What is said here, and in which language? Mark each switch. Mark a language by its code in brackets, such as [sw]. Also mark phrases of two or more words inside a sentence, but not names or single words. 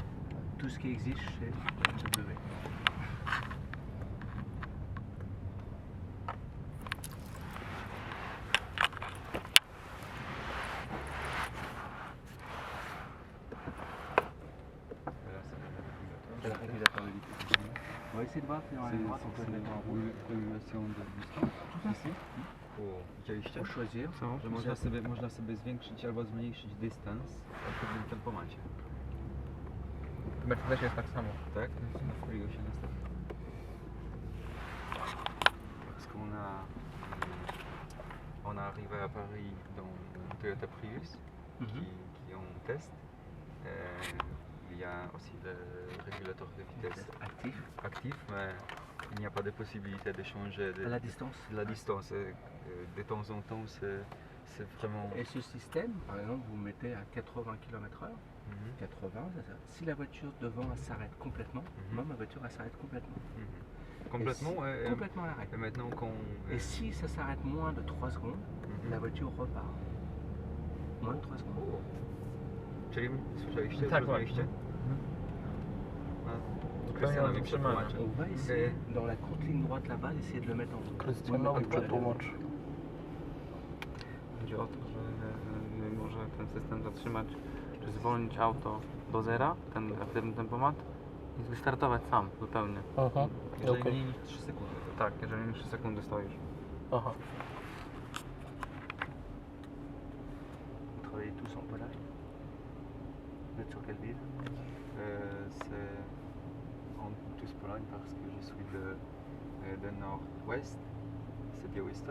[fr] Tout ce qui existe chez W. C'est le régulateur de vitesse. On va essayer de voir si dans la droite on peut le mettre en route. Régulation de dystans. Ici. Widzieliście? Faut choisir. [pl] Że można sobie zwiększyć albo zmniejszyć dystans w pewnym tempomacie. W Mercedesie jest tak samo. Tak? Na Priusie niestety. [fr] Parce on a arrivé à Paris dans Toyota Prius qui ont test. Il y a aussi le régulateur de vitesse actif. mais il n'y a pas de possibilité de changer À la distance. la distance. De temps en temps, c'est vraiment... Et ce système, par exemple, vous mettez à 80 km/h, 80, si la voiture devant elle s'arrête complètement, moi ma voiture elle s'arrête complètement. Complètement, Complètement à l'arrêt. et maintenant quand... Et si ça s'arrête moins de 3 secondes, la voiture repart. Moins de 3 secondes. [pl] Czyli słyszeliście, Tak, zrozumieliście? Zupełnie zatrzymane. [fr] On va essayer, dans la courte ligne droite là-bas, d'essayer de le mettre en route. [pl] Krystianowi przetłumacz. Chodzi o to, że może ten system zatrzymać, czy zwolnić auto do zera, ten aktywny tempomat i wystartować sam zupełnie. Aha, Jeżeli okej. mniej niż 3 sekundy. Tak, jeżeli 3 sekundy stoisz. Aha. [fr] Vous travaillez tous en Pologne? Vous êtes sur quelle ville? C'est en tous Pologne parce que je suis de nord-ouest, c'est Białystok,